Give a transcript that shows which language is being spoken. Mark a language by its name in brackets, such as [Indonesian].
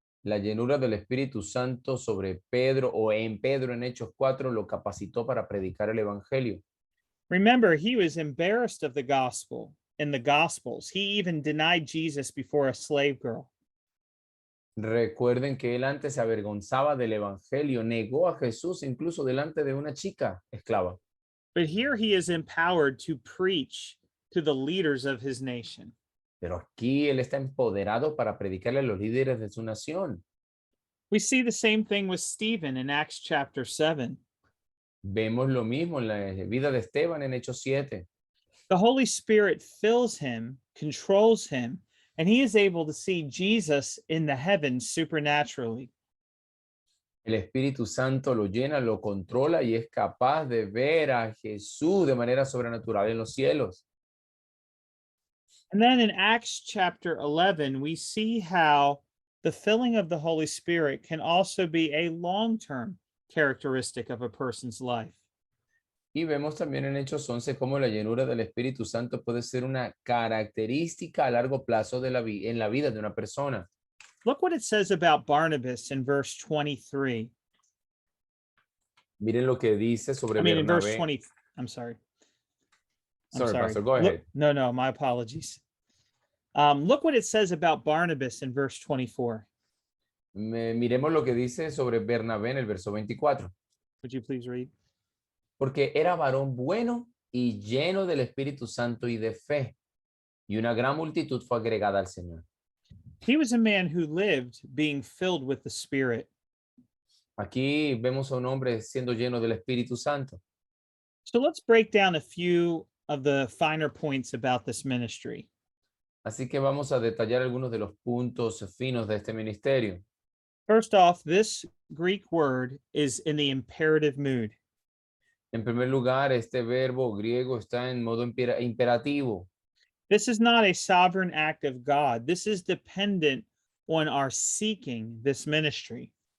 [Spanish] La llenura del Espíritu Santo sobre Pedro o en Pedro en Hechos 4 lo capacitó para predicar el Evangelio. [English] Remember, he was embarrassed of the gospel in the Gospels. He even denied Jesus before a slave girl. [Spanish] Recuerden que él antes se avergonzaba del Evangelio, negó a Jesús incluso delante de una chica esclava. [English] But here he is empowered to preach to the leaders of his nation. [Spanish] Pero aquí él está empoderado para predicarle a los líderes de su nación. [English] We see the same thing with Stephen in Acts chapter 7. [Spanish] Vemos lo mismo en la vida de Esteban en Hechos 7. [English] The Holy Spirit fills him, controls him, and he is able to see Jesus in the heavens supernaturally. [Spanish] El Espíritu Santo lo llena, lo controla y es capaz de ver a Jesús de manera sobrenatural en los cielos. [English] And then in Acts chapter 11, we see how the filling of the Holy Spirit can also be a long-term characteristic of a person's life. [Spanish] Y vemos también en Hechos 11 cómo la llenura del Espíritu Santo puede ser una característica a largo plazo de en la vida de una persona. [English] Look what it says about Barnabas in verse 23. [Spanish] Miren lo que dice sobre [English] In verse 20. I'm sorry. Sorry, Pastor, go ahead. No, my apologies. Look what it says about Barnabas in verse 24. [Spanish] Miremos lo que dice sobre Bernabé en el verso 24. [English] Would you please read? [Spanish] Porque era varón bueno y lleno del Espíritu Santo y de fe, y una gran multitud fue agregada al Señor. [English] He was a man who lived being filled with the Spirit. [Spanish] Aquí vemos a un hombre siendo lleno del Espíritu Santo. [English] So let's break down a few of the finer points about this ministry. [Spanish] Así que vamos a detallar algunos de los puntos finos de este ministerio. [English] First off, this Greek word is in the imperative mood. [Spanish] En primer lugar, este verbo griego está en modo imperativo. [English] This is not a sovereign act of God. This is dependent on our seeking this ministry.